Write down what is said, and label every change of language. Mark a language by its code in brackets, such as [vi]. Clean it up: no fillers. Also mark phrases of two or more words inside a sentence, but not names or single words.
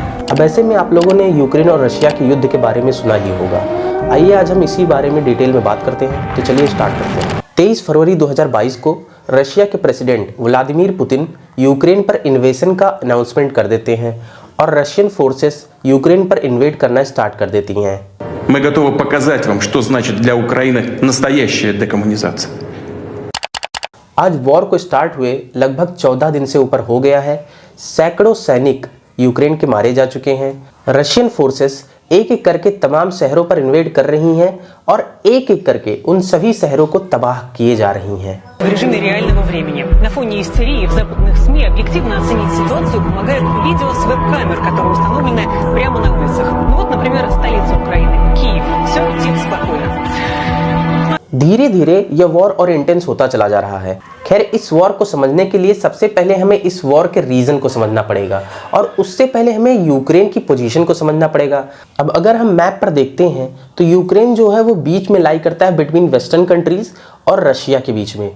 [hi] अब ऐसे में आप लोगों ने यूक्रेन और रशिया के युद्ध के बारे में सुना ही होगा। आइए आज हम इसी बारे में डिटेल में बात करते हैं। तो चलिए स्टार्ट करते हैं। 23 फरवरी 2022 को रशिया के प्रेसिडेंट व्लादिमीर पुतिन यूक्रेन पर इन्वेजन का अनाउंसमेंट कर देते हैं और [en] Russian forces [hi] यूक्रेन पर इन्वेड करना स्टार्ट कर देती हैं। [ru] Мы готовы показать вам, что значит для Украины настоящая декоммунизация. [hi] आज वॉर को स्टार्ट हुए लगभग 14 दिन से ऊपर हो गया है। सैकड़ों सैनिक यूक्रेन के मारे जा चुके हैं। [en] Russian forces [hi] एक एक करके तमाम शहरों पर इन्वेड कर रही हैं और एक एक करके उन सभी शहरों को तबाह किए जा रही हैं। [ru] В режиме реального времени. На фоне истерии в западных СМИ объективно оценить ситуацию помогает видео с веб-камер, которые установлены прямо на улицах. Ну вот, например, столица Украины, Киев. Все тихо, спокойно. [hi] धीरे धीरे यह वॉर और इंटेंस होता चला जा रहा है। खैर, इस वॉर को समझने के लिए सबसे पहले हमें इस वॉर के रीजन को समझना पड़ेगा और उससे पहले हमें यूक्रेन की पोजीशन को समझना पड़ेगा। अब अगर हम मैप पर देखते हैं तो यूक्रेन जो है वो बीच में लाई करता है [en] between western countries [hi] और रशिया के बीच में।